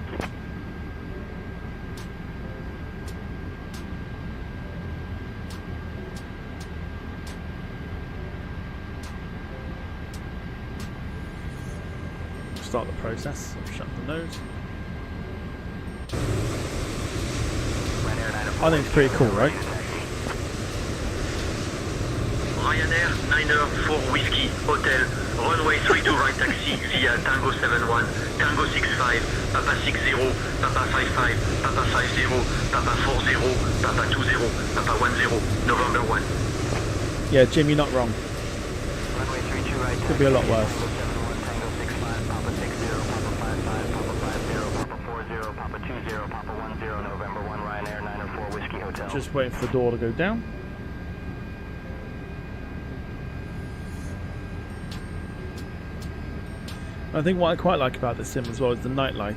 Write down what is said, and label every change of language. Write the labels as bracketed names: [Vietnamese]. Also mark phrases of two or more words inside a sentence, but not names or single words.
[English] Start the process of shutting the nose. I think it's pretty cool, right? Ryanair 94 Whiskey Hotel, runway 32 right taxi via Tango 71, Tango 65, Papa 60, Papa 55, Papa 50, Papa 40, Papa 20, Papa 10, November 1. Yeah, Jim, you're not wrong. Runway 32 right. Could be a lot worse. Tango 65, Papa 60, Papa 55, Papa 50, Papa 40, Papa 20, Papa 10, November 1, Ryanair 904 Whiskey Hotel. Just waiting for the door to go down. I think what I quite like about this sim as well is the night lighting.